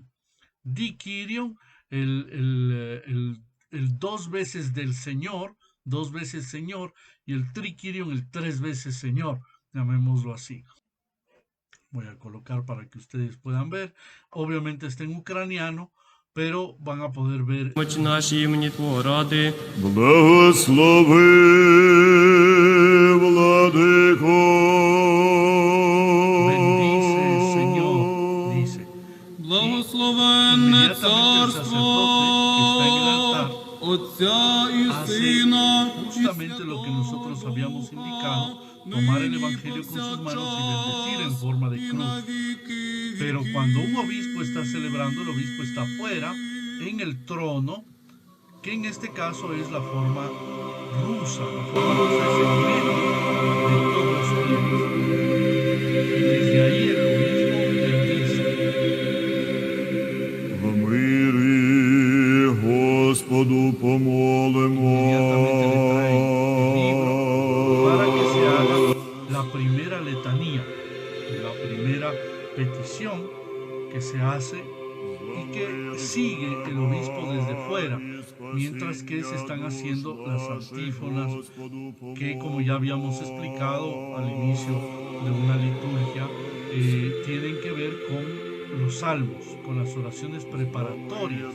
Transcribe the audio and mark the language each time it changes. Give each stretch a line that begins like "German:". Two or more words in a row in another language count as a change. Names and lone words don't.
Spanish: Diquirion, el 2 veces del Señor, 2 veces Señor, y el triquirion, el 3 veces Señor, llamémoslo así. Voy a colocar para que ustedes puedan ver. Obviamente está en ucraniano, pero van a poder ver.
Ukrainian: Наші імені Твого ради. Благослови, владико.
Spanish: Bendice, Señor, dice.
Ukrainian: Благословенне царство Отця і Сина.
Spanish: Justamente lo que nosotros habíamos indicado, tomar el evangelio con sus manos y bendecir en forma de cruz. Pero cuando un obispo está celebrando, el obispo está afuera, en el trono, que en este caso es la forma rusa, la forma rusa es en medio de todos ellos. Y desde ahí el obispo bendice.
Ukrainian: В мирі Господу помолимо.
Spanish: Para que se haga la primera letanía, la primera petición que se hace y que sigue el obispo desde fuera, mientras que se están haciendo las antífonas que, como ya habíamos explicado al inicio de una liturgia, tienen que ver con los salmos, con las oraciones preparatorias.